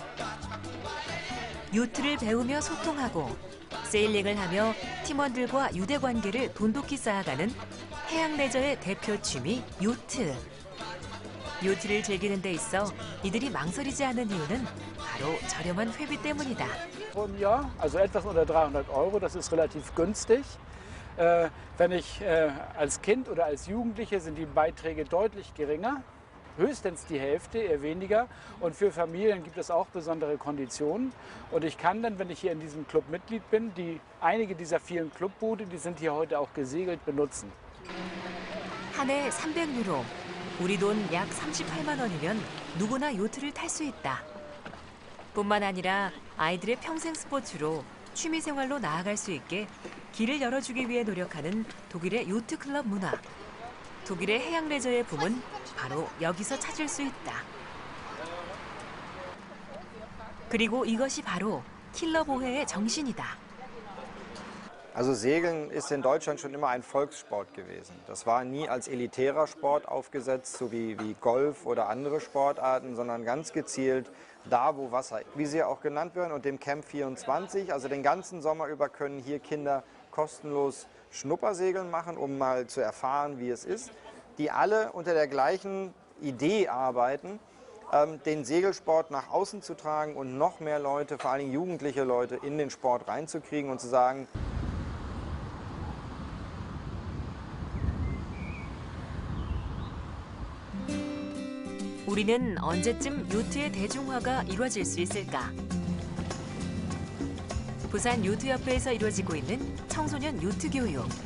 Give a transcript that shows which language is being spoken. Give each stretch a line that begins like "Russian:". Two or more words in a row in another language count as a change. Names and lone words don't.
Korean: 요트를 배우며 소통하고 세일링을 하며 팀원들과 유대관계를 돈독히 쌓아가는 해양 레저의 대표 취미 요트. 요트를 즐기는 데 있어 이들이 망설이지 않은 이유는 바로 저렴한 회비 때문이다.
German: Pro Jahr, also etwas unter 300 €, das ist relativ günstig. Wenn ich als Kind oder als Jugendliche sind die Beiträge deutlich geringer, höchstens die Hälfte, eher weniger. Und für Familien gibt es auch besondere Konditionen. Und ich kann dann, wenn ich hier in diesem Club Mitglied bin, einige dieser vielen Clubboote, die sind hier heute auch gesegelt, benutzen.
Korean: 한 해 300유로, 우리 돈 약 38만 원이면 누구나 요트를 탈 수 있다. 뿐만 아니라 아이들의 평생 스포츠로 취미생활로 나아갈 수 있게 길을 열어주기 위해 노력하는 독일의 요트 클럽 문화. 독일의 해양 레저의 붐은 바로 여기서 찾을 수 있다. 그리고 이것이 바로 킬러보헤의 정신이다.
German: Also Segeln ist in Deutschland schon immer ein Volkssport gewesen. Das war nie als elitärer Sport aufgesetzt, so wie Golf oder andere Sportarten, sondern ganz gezielt da, wo Wasser, wie sie auch genannt werden, und dem Camp 24, also den ganzen Sommer über können hier Kinder kostenlos Schnuppersegeln machen, um mal zu erfahren, wie es ist, die alle unter der gleichen Idee arbeiten, den Segelsport nach außen zu tragen und noch mehr Leute, vor allem jugendliche Leute, in den Sport reinzukriegen und zu sagen,
Korean: 우리는 언제쯤 요트의 대중화가 이루어질 수 있을까? 부산 요트협회에서 이루어지고 있는 청소년 요트 교육.